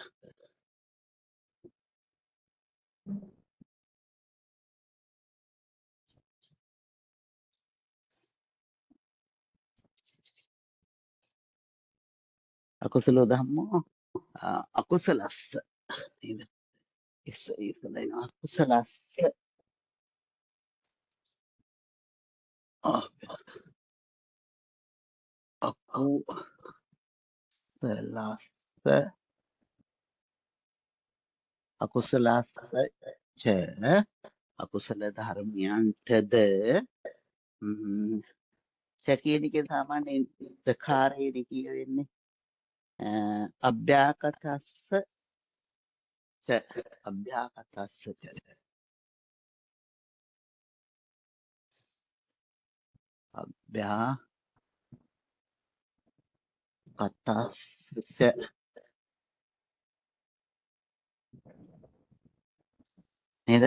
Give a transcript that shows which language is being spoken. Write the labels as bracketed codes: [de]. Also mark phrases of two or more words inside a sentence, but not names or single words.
[pi] අකුසලෝ ධම්මෝ අකුසලස්ස. [si] නේද? ඉස්සෙල්ලා [pi] අකුසලස්ස අකුසලස්ස ච [si] අකුසල ධර්මයන්ටද කියන එකේ සාමාන්‍යයෙන් ප්‍රකාරයේදී කියවෙන්නේ [pi] අභ්‍යාකතස්ස ච අභ්‍යාකතස්ස ච අභ්‍යාකතස්ස ච [si] නේද?